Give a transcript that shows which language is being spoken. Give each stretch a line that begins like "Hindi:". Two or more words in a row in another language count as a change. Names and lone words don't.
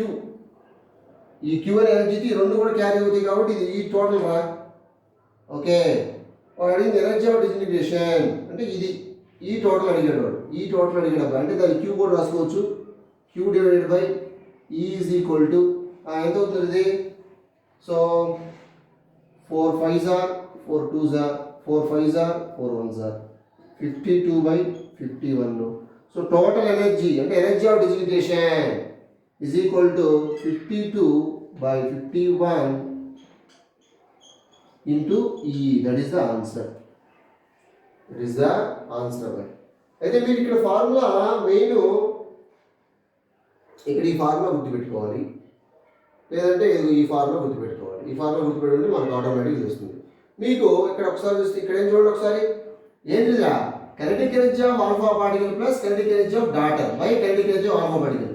Telugu: ఈ Q అనే ఎనర్జీకి రెండు కూడా క్యారీ అవుతాయి కాబట్టి ఇది ఈ టోటల్ రా. ఓకే, వాడు అడిగింది
English: energy of disintegration
Telugu: అంటే ఇది
English: E total
Telugu: అడిగాడు వాడు,
English: E total
Telugu: అడిగాడు అంటే దాన్ని Q కూడా రాసుకోవచ్చు.
English: Q divided by E is equal to
Telugu: ఎంత అవుతుంది ఇది,
English: so 4 5s are 4 2s are 4 5s are 4 1s are 52/51. so total energy అంటే energy of disintegration is equal to 52/51 into E. That is the answer. That is the answer.
Telugu: అయితే మీరు ఇక్కడ ఫార్ములా మెయిన్ ఇక్కడ ఈ ఫార్ములా గుర్తుపెట్టుకోవాలి, లేదంటే ఈ ఫార్ములా గుర్తుపెట్టుకోవాలి. ఈ ఫార్ములా గుర్తుపెట్టుకుంటే మనకు ఆటోమేటిక్గా తెలుస్తుంది. మీకు ఇక్కడ ఒకసారి చూస్తే ఇక్కడ ఏం చూడండి ఒకసారి, ఏంటిదా
English: kinetic energy of alpha particle plus kinetic energy of daughter by kinetic energy of alpha particle.